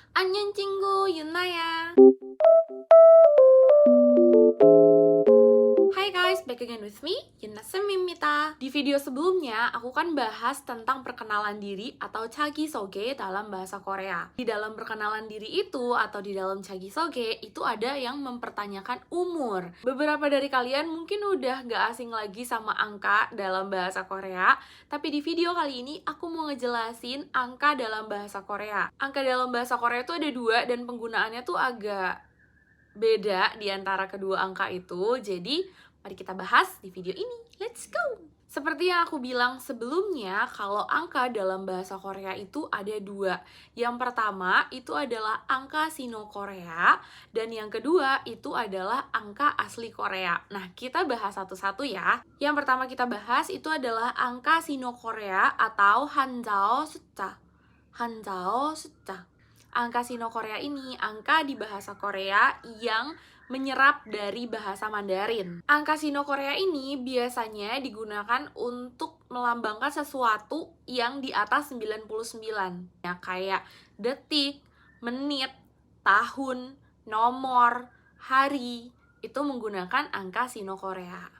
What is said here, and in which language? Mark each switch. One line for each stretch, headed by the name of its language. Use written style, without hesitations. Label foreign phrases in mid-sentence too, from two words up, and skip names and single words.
Korean: 안녕 친구,
English: Yunaya. Hai guys, back again with me, Yuna Semimita.
Indonesian: Di video sebelumnya, aku kan bahas tentang perkenalan diri atau 자기소개 dalam bahasa Korea. Di dalam perkenalan diri itu, atau di dalam 자기소개, itu ada yang mempertanyakan umur. Beberapa dari kalian mungkin udah gak asing lagi sama angka dalam bahasa Korea, tapi di video kali ini, aku mau ngejelasin angka dalam bahasa Korea. Angka dalam bahasa Korea itu ada dua, dan penggunaannya tuh agak beda di antara kedua angka itu. Jadi mari kita bahas di video ini.
English: Let's go!
Indonesian: Seperti yang aku bilang sebelumnya, kalau angka dalam bahasa Korea itu ada dua. Yang pertama itu adalah angka Sino-Korea, dan yang kedua itu adalah angka asli Korea. Nah, kita bahas satu-satu ya. Yang pertama kita bahas itu adalah angka Sino-Korea atau
Korean: 한자어 숫자. 한자어 숫자.
Indonesian: Angka Sino-Korea ini angka di bahasa Korea yang menyerap dari bahasa Mandarin. Angka Sino-Korea ini biasanya digunakan untuk melambangkan sesuatu yang di atas 99. Ya, kayak detik, menit, tahun, nomor, hari, itu menggunakan angka Sino-Korea.